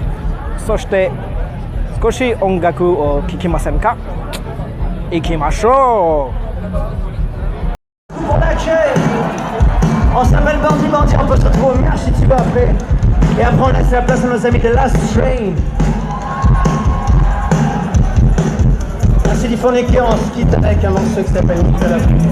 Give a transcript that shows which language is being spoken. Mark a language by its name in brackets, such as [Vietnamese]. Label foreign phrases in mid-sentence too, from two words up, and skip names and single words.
[Japanese] そして少し音楽を聴きませんか？行きましょう。 [French] Pour l'accueil, on s'appelle Bandit Bandit, on peut se retrouver au si tu veux après. Et après on laisse la place à nos amis de Last Train. Ainsi d'Iphonique, on se quitte avec un morceau qui s'appelle Nicolas.